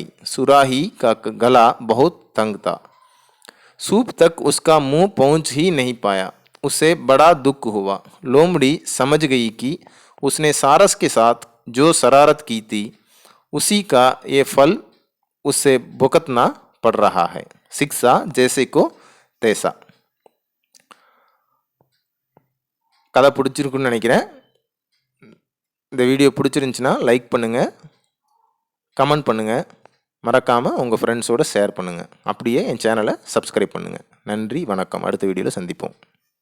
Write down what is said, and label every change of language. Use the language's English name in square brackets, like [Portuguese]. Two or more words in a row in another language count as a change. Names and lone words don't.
[Hindi] सुराही का गला बहुत तंग था. सूप तक उसका मुंह पहुंच ही नहीं पाया. उसे बड़ा दुख हुआ. लोमड़ी समझ गई कि उसने सारस के साथ जो शरारत की थी, उसी का ये फल उसे भुगतना पड़ रहा है. शिक्षा जैसे को तैसा. [Tamil] கதை பிடிச்சிருக்குன்னு நினைக்கிறேன். இந்த வீடியோ பிடிச்சிருந்துச்சுன்னா லைக் பண்ணுங்கள், கமெண்ட் பண்ணுங்கள், மறக்காமல் உங்கள் ஃப்ரெண்ட்ஸோடு ஷேர் பண்ணுங்கள். அப்படியே என் சேனலை சப்ஸ்கிரைப் பண்ணுங்கள். நன்றி, வணக்கம். அடுத்த வீடியோவில் சந்திப்போம்.